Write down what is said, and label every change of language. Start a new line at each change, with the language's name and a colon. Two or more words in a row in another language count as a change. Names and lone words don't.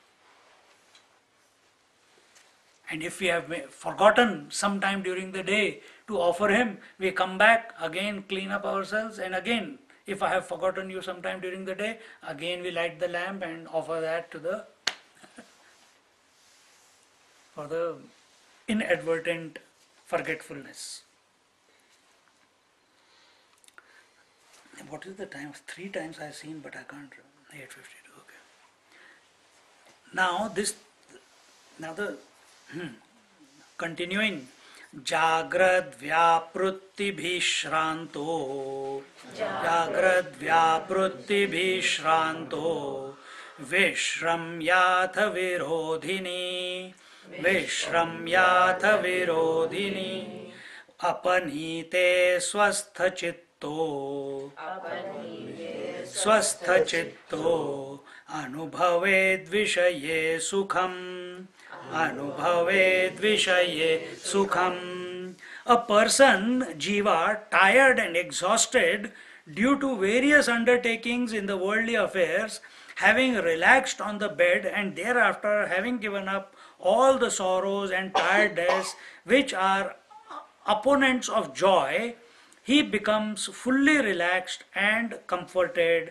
English: And if we have forgotten sometime during the day to offer Him, we come back, again clean up ourselves, and again, if I have forgotten you sometime during the day, again we light the lamp and offer that to the for the inadvertent forgetfulness. What is the time? 3 times I have seen, but I can't remember. 8:52. Okay. Now the continuing.
Sanskrit: Jagrad vyaprutti bhishranto. Jagrad vyaprutti bhishranto. Vishramyatha virodhini. Vishramyatha virodhini. Apanite swastha chitto. Swastha chitto. Anubhaved vishaye sukham. Anubhaved vishaye sukham.
English: A person, jiva, tired and exhausted due to various undertakings in the worldly affairs, having relaxed on the bed and thereafter having given up all the sorrows and tiredness which are opponents of joy, he becomes fully relaxed and comforted.